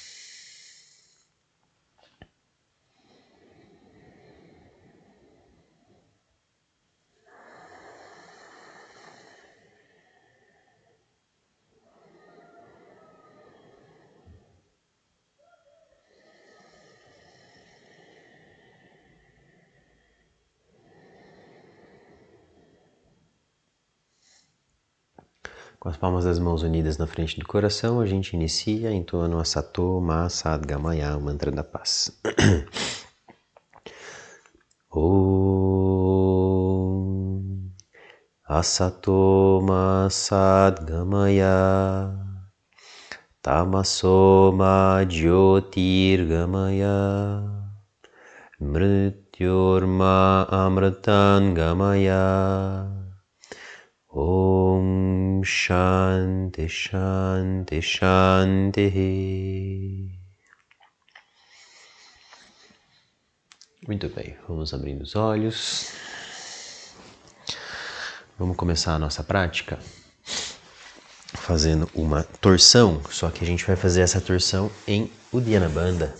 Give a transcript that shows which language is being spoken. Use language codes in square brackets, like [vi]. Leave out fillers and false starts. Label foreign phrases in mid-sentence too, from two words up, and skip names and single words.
[pt] Com as palmas das mãos unidas na frente do coração, a gente inicia entoando a [sa] सतो मा सद् गमय, [pt] o mantra da paz. [sa] ॐ असतो मा सद् गमय तमसो मा ज्योतिर् गमय मृत्योर्मा अमृतं गमय ॐ शान्तिः शान्तिः शान्तिः. [pt] Muito bem, vamos abrindo os olhos. Vamos começar a nossa prática fazendo uma torção, só que a gente vai fazer essa torção em Uddiyana Bandha.